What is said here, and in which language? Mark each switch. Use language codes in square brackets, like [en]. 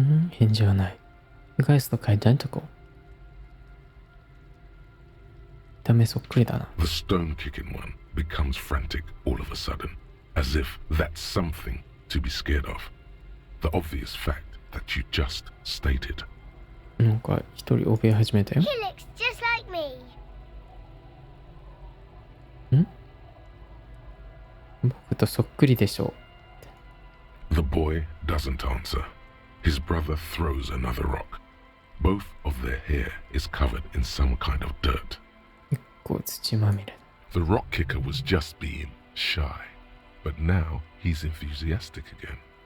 [ja] 返事はない。 [en] You guys look identical. [ja] 見た目そっくりだな。 [en] The stone-kicking one becomes frantic all of a sudden, as if that's something to be scared of. The obvious fact that you just stated. [ja] なんか一人怯え始めたよ。 [en] He looks just like me. [ja] 僕とそっくりでしょう。 [en] The boy doesn't answer. His brother throws another rock. Both of their hair is covered in some kind of dirt. [ja] 結構土まみれ。 [en] The rock kicker was just being shy, but now he's enthusiastic again.